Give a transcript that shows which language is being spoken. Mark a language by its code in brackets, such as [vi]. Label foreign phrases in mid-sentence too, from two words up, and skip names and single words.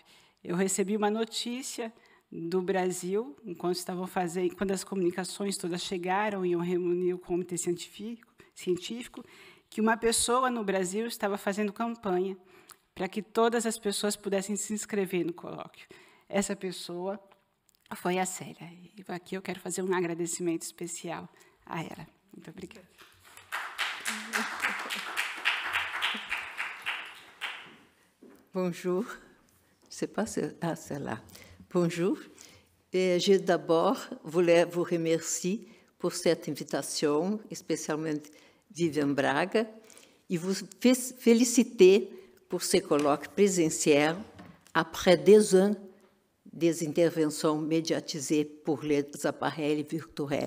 [pt] Eu recebi uma notícia do Brasil, enquanto estavam fazendo, quando as comunicações todas chegaram e iam reunir o comitê científico, que uma pessoa no Brasil estava fazendo campanha para que todas as pessoas pudessem se inscrever no colóquio. Essa pessoa foi a Célia. E aqui eu quero fazer um agradecimento especial a ela. Muito obrigada. [fr] Bonjour. Je ne sais pas si c'est là. Bonjour. Et je d'abord voulais vous remercier pour cette invitation, spécialement Viviane Braga, et vous féliciter pour ce colloque présentiel après 2 ans des interventions médiatisées pour les appareils virtuels.